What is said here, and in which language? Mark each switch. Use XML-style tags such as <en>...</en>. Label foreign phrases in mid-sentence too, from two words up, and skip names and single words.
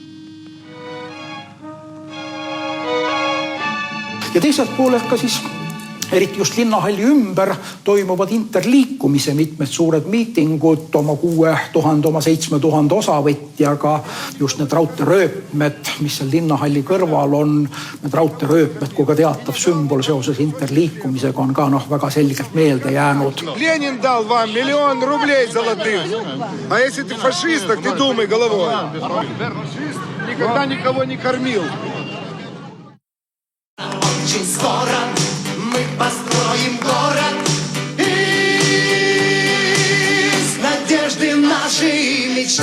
<et>Ja teiselt poolelt ka siis eriti just linnahalli ümber toimuvad interliikumise mitmed suured miitingud oma 6000, oma 7000 osavõtjaga. Just need raudteerööpmed, mis seal linnahalli kõrval on, need raudteerööpmed, kui ka teatav sümbol seoses interliikumisega on ka väga selgelt meelde jäänud.</et> <ru>Lenin dal вам $1 000 000 золотых. А если ты фашист, так ты думай головой. Фашист никогда никого не кормил. Очень скоро мы построим город из надежды нашей мечты.</ru>